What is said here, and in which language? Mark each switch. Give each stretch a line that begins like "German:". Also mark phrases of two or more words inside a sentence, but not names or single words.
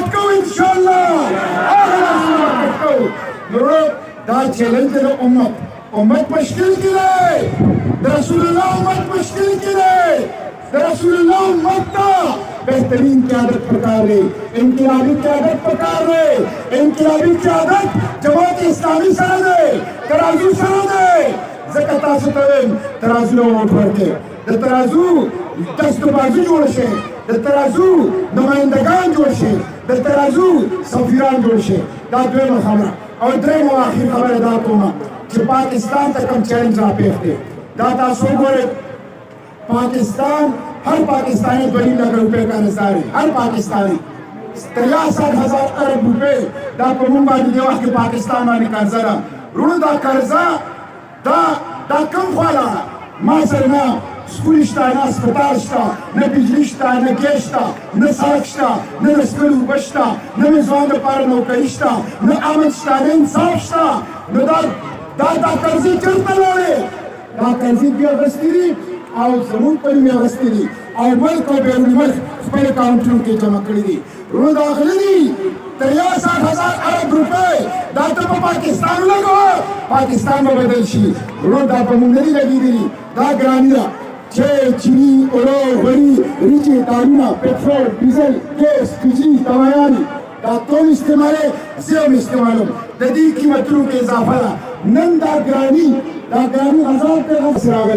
Pashto: کوو انشاءالله هغه لاسونه به کټ کوو دا چیلنج د امت مشکل کې دی د رسول الله امت مشکل کې دی د رسول الله امت ته بهترین قیادت پکار دی انقلابي قیادت پکار دی انقلابي قیادت جماعت اسلامي سره دی ترازو سره دی ځکه تاسو ته وایم ترازو له ووټ ورکړئ د ترازو دستبازي جوړ شي د ترازو نمایندګان جوړ شي دلته راځو سفیران جوړ شي دا دویمه خبره او درېیمه او اخر خبره دا کومه چې پاکستان ته کوم چیلنج راپېښ دی دا تاسو وګورئ پاکستان
Urdu: ہر پاکستانی 2 لاکھ روپے کا قرضدار ہے ہر پاکستانی 63,000 ارب روپے
Pashto: दा په موږ باندې دی وخت پاکستان باندې قرضه ده ورونو دا قرضه دا کم خواله ما سره نه سکول شته نه هسپتال شته نه بجلی شته نه ګیس شته نه سړک شته نه د سکلو اوبه شته نه د ځوان لپاره نوکري شته نه امن شته نه انصاف شته نو دا قرضې چېرته لاړې دا قرضې بیا اخیستې دي او زموږ په نوم یې اخیستې دي او ملک او بیروني ملک خپل اکاونټونو کې جمع کړي دي ورونو داخلي دي
Urdu: 63,000 ارب روپے
Pashto: دا ته په پاکستان لګو پاکستان به بدل شي ورونو دا په موږ نه لګېدلي دا ګراني ده چې چیني اورو غوړي ریچې تارونه پټرول ډیزل ګیس بجلي دوایانې دا ټول استعمالې زه هم استعمالوم د دې قیمتونو کې اضافه ده نن دا ګراني 1000 ته هم راغلی